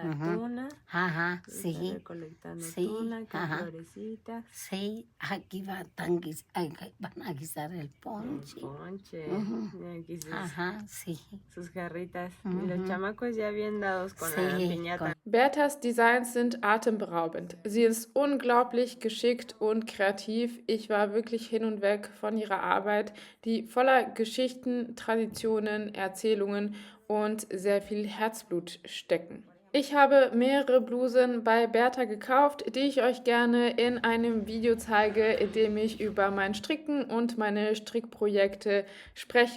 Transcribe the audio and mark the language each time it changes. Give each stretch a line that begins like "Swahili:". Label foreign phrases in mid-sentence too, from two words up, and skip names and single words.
Spanish: Ajá. tuna. Ajá, Está sí. recolectando Sí, tuna, con ajá. florecitas. Sí, aquí van a guisar el ponche. Ponche. Ujú. Y aquí Ajá, sí. sus jarritas. Y los Ujú. chamacos ya bien dados con la Sí, piñata.
German: Bertas Designs sind atemberaubend. Sie ist unglaublich geschickt und kreativ. Ich war wirklich hin und weg von ihrer Arbeit, die voller Geschichten, Traditionen, Erzählungen und sehr viel Herzblut stecken. Ich habe mehrere Blusen bei Berta gekauft, die ich euch gerne in einem Video zeige, in dem ich über mein Stricken und meine Strickprojekte spreche.